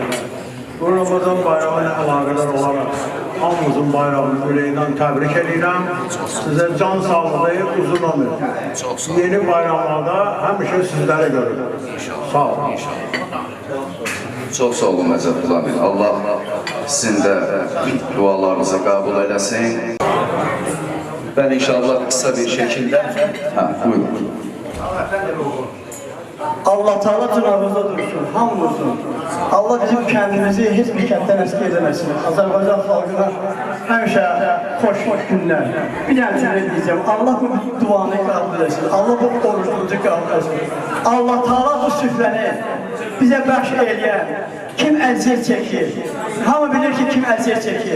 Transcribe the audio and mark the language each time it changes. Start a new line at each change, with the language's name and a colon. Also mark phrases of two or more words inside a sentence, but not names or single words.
Azerbaijani: Bu Ramazan bayramı ilə əlaqədar olaraq hamımızın bayramını ürəkdən təbrik edirəm. Sizə can sağlığı, uzun ömür. Yeni bayramlarda həmişə sizləri görürəm. Sağ olun. Çok sağ olun Nəcəfqulu əmi. Allah sizin də dualarınızı qəbul eləsin.
Turkish: Ben inşallah kısa bir şekilde...
Azerbaijani: buyurun. Allah Teala cınavımızda dursun, hamımızın. Allah bizim kendimizi hiçbir kənddən əski edəməsin. Azərbaycan xalqına həmişə xoş günlər. Bir dənə deyəcəm, Allah bu duanı qəbul etsin, Allah bu orucumuzu qəbul etsin. Allah Teala bu süfrəni bizə bəxş eləyən, kim əziyyət çəkir, hamı bilir ki, kim əziyyət çəkir.